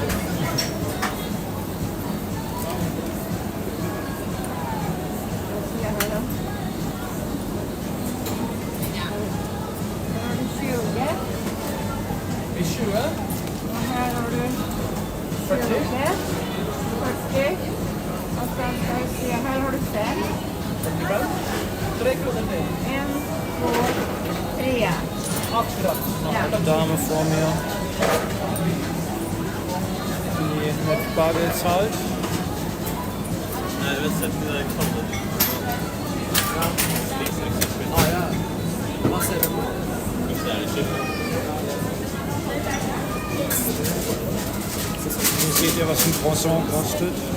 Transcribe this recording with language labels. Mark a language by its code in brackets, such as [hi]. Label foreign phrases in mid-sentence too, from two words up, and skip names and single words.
[sv] Här har du 20, 40 och sen ska vi se, här har du 5. 45. 3 kronor till. 1, 2, 3. Akkurat. Ja. [de] Dame vor mir, die mit Bargeld zahlt. [sv] Nej, det är inte direkt kontot. Ja. Ah, ja. Vad säger du? [de] Hier seht ihr, was ein Croissant kostet.